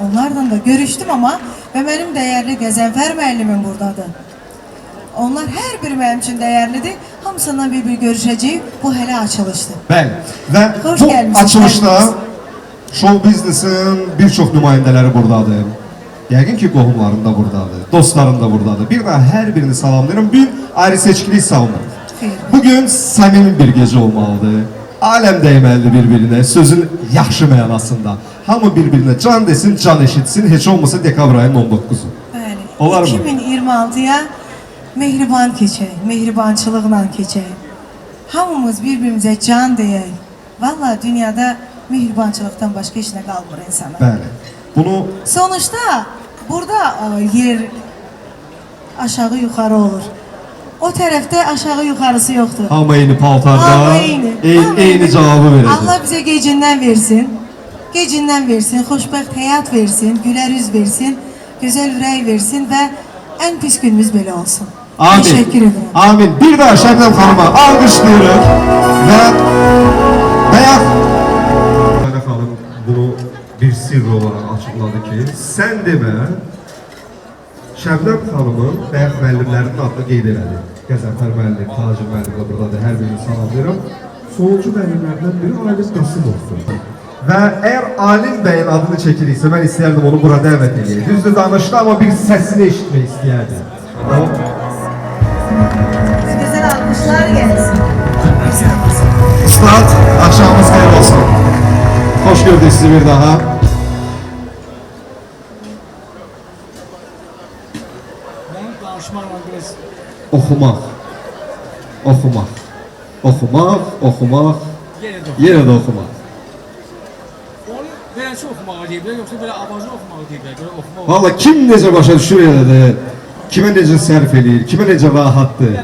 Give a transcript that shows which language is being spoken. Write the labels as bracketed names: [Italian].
[Azerbaijani] Onlarla da görüşdüm amma və mənim dəyərli Qəzənfər müəllimim buradadır. Onlar hər biri mənim üçün dəyərlidir. Hamısından bir görüşəcəyik. Bu hələ açılışdır. Bəli. Və bu açılışda show biznesin bir çox nümayəndələri buradadır. Yəqin ki, qohumların da buradadır, dostların da buradadır. Bir daha hər birini salamlayıram. Bugün ayrı seçkilik salmırıq. Bugün səmimi bir gecə olmalıdır. Aləm dəyməlidir bir-birinə, sözün yaxşı mənasında. Hamı bir-birinə can desin, can eşitsin. Heç olmasa dekabr ayının 19-u. Bəli. Olar mı? 2026-ya mehriban keçək, mehribançılıqla keçək. Hamımız bir-birimizə can deyək. Vallahi dünyada mehribançılıqdan başqa heç nə qalmır insana. Bəli. Bunu... Sonuçta burada yer aşağı yuxarı olur. O tərəfdə aşağı yuxarısı yoxdur. Hamı eyni paltarda, eyni cavabı verəcək. Allah bizə gecindən versin, gecindən versin, xoşbəxt həyat versin, gülər üz versin, gözəl ürək versin və ən pis günümüz belə olsun. Amin. [Turkish] Teşekkür ederim. [Azerbaijani] Amin. [Turkish] Bir daha Şebnem Hanım'a alkışlıyoruz ve Beyaz Hanım bunu bir sır olarak açıkladı ki sen deme Şebnem Hanım'ın Beyaz [Azerbaijani] müəllimlərinin adını qeyd elədi. Qəzənfər müəllim, Tacir müəllim də buradadır, hər birini salamlayıram. Sonuncu müəllimlərdən biri Alim Qasımovdur. Və əgər Alim bəyin adını çəkiriksə mən istəyərdim onu bura dəvət edeyim. Düzdür danışdı amma bir səsini eşitmək istəyərdim. [Turkish] Güzel alkışlar gelsin. Ustad, akşamınız hayırlı olsun. Hoş gördük sizi bir daha. [Azerbaijani] Benim danışmaqla biraz Oxumaq, oxumaq, oxumaq, oxumaq, yenə də oxumaq. onu beləsi oxumağa deyiblər, yoxsa belə avazı oxumağa deyiblər, belə oxumaq. Valla kim necə başa düşür elə də, kimə necə sərf eləyir, kimə necə rahatdır.